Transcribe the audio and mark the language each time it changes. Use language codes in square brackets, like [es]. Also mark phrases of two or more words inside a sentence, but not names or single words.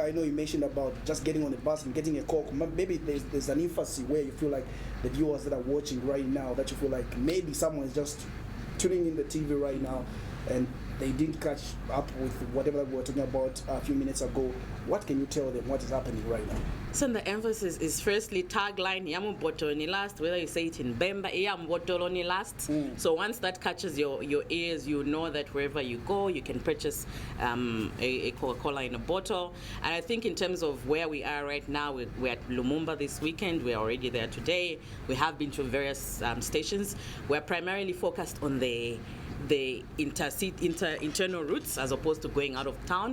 [en] I know you mentioned about just getting on the bus and getting a Coke. Maybe there's an emphasis where you feel like the viewers that are watching right now, that you feel like maybe someone is just tuning in the TV right now and they didn't catch up with whatever we were talking about a few minutes ago. What can you tell them? What is happening right now? So the emphasis is firstly tagline, [bem] yamu botolo ni last, [en] whether you say it in Bemba, [bem] yamu botolo ni last. [en] So once that catches your ears, you know that wherever you go, you can purchase a Coca-Cola in a bottle. And I think in terms of where we are right now, we're at Lumumba this weekend. We're already there today. We have been to various stations. We're primarily focused on the internal routes as opposed to going out of town.